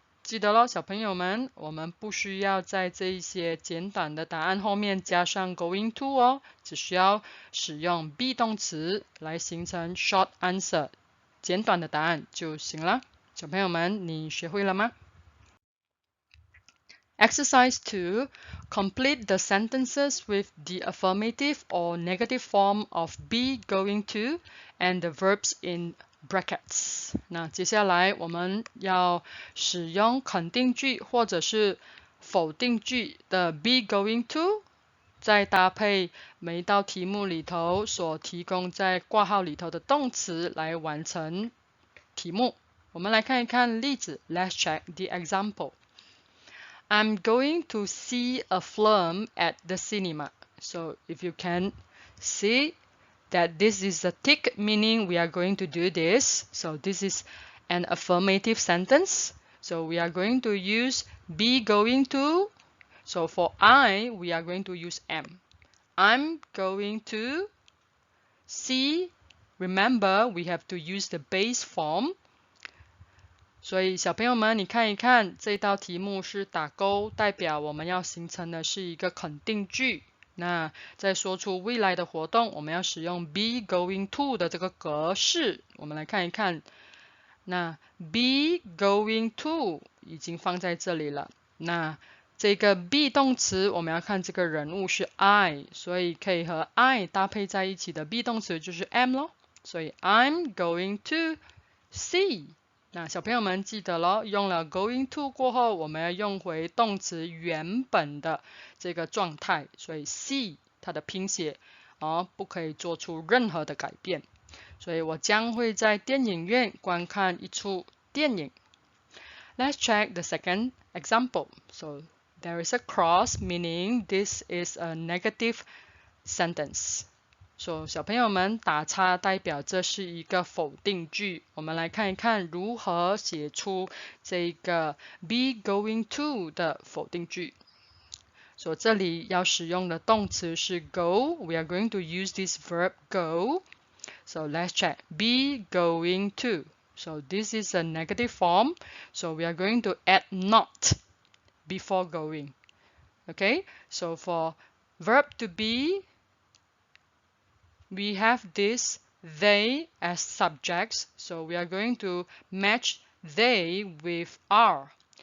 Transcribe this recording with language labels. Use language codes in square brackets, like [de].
[zh] 记得咯，小朋友们，我们不需要在这一些简短的答案后面加上 going to只需要使用 be 动词来形成 [en] short answer [zh] 简短的答案就行了。小朋友们，你学会了吗？ [en] Exercise 2. Complete the sentences with the affirmative or negative form of be going to and the verbs in brackets. [zh] 那接下来我们要使用肯定句或者是否定句的 be going to， 再搭配每一道题目里头所提供在括号里头的动词来完成题目。我们来看一看例子。 [en] Let's check the example. I'm going to see a film at the cinema. So if you can see that this is a tick, meaning we are going to do this. So this is an affirmative sentence. So we are going to use be going to. So for I, we are going to use am. I'm going to see. Remember, we have to use the base form. [zh] 所以小朋友们，你看一看这道题目是打勾，代表我们要形成的是一个肯定句。那在说出未来的活动，我们要使用 be going to 的这个格式。我们来看一看，那 be going to 已经放在这里了。那这个 be 动词，我们要看这个人物是 I， 所以可以和 I 搭配在一起的 be 动词就是 am 咯。所以 I'm going to see。那小朋友们记得咯，用了 going to 过后，我们要用回动词原本的这个状态，所以 see 它的拼写不可以做出任何的改变。所以我将会在电影院观看一出电影。 [en] Let's check the second example. So there is a cross, meaning this is a negative sentence. [zh] 小朋友们，打叉代表这是一个否定句。我们来看一看如何写出这个 be going to 的否定句。这里要使用的动词是 go. [en] We are going to use this verb go. So let's check. Be going to. So this is a negative form. So we are going to add not before going. Okay? So for verb to be,we have this they as subjects, so we are going to match they with are.